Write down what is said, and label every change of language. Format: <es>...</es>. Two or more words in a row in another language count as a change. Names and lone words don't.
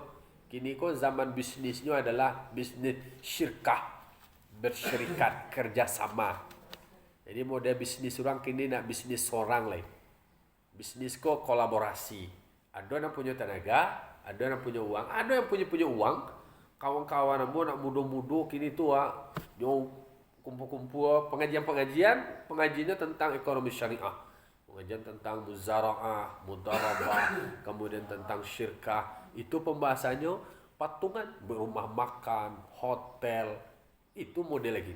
<id>Kini ko zaman bisnisnya adalah bisnis syirkah, bersyirikat, kerjasama. Jadi model bisnis orang kini nak bisnis seorang lain. Bisnis ko kolaborasi. Ada yang punya tenaga, ada yang punya uang, ada yang punya uang.</id> <min>Kawan-kawan ambo nak mudo-mudo kini tu nyo kumpul-kumpul pengajiannya tentang ekonomi syariah.</min> <id>Pengajian tentang muzaraah, mudarabah, kemudian tentang syirkah. Itu pembahasannya patungan, berumah makan, hotel. Itu model gini.</id>